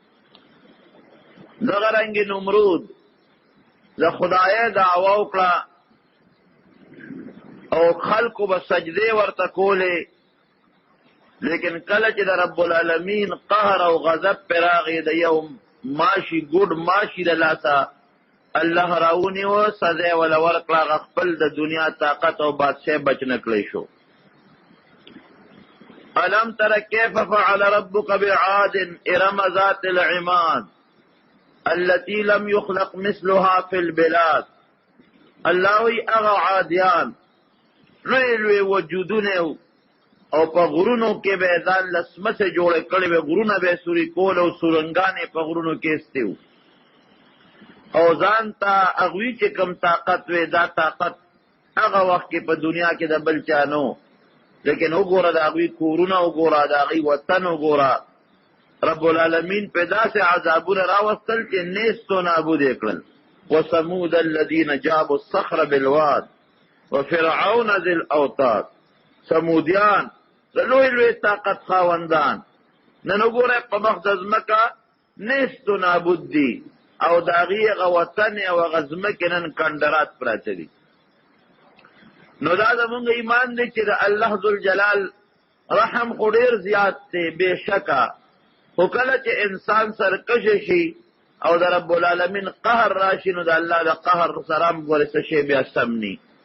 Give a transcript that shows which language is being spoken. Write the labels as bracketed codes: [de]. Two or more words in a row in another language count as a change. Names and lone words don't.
[ps] دغه رنګې نمرود د خدای دعوه وکړه او خلقو به سجدې ورته کولې، لیکن کله چې د [ar] رب العالمین [ps] قهر او غضب پې راغی، د یو ماشي ګوډ ماشي د لاسه الله راونیوه، سزا یې وله ورکړه، هغه خپل د دنیا طاقت او بادشاه بچ نه کړی شو. [ar] الم تر کیف فعل ربک بعاد ارم ذات العماد التي لم يخلق مثلها في البلاد. [ps] الله وی هغه عادیان لوی لوی وجودونه او په غرونو کې به ځان لسمسې جوړې کړې وې، غرونه به سوري کول او سورنګانې په غرونو کې ایستې وو او ځان ته هغوی چې کم طاقت وې، دا طاقت هغه وخت کې په دنیا کې د بل چا نه و. لیکن وګوره د هغوی کورونه وګوره، د هغوی وطن وګوره، [ar] رب العالمین [ps] په داسې عذابونه راوستل چې نیست و نابود یې کړل. [ar] وثمود الذین جابوا الصخر بالواد وفرعون ذی الاوتاد. [ps] سمودیان د لوی لوی طاقت خاوندان نن وګوره په مخ د ځمکه نیست و نابود دي او د هغې هغه وطن او هغه ځمکې نن کنډرات پراته دي. نو دا زمونږ ایمان دی چې د الله ذوالجلال رحم خو ډېر زیات دی بېشکه، خو کله چې انسان سرکشه شي او د [ar] رب العالمین [ps] قهر راشي نو د الله د قهر سره هم ګورې څه شی بیا سم ني.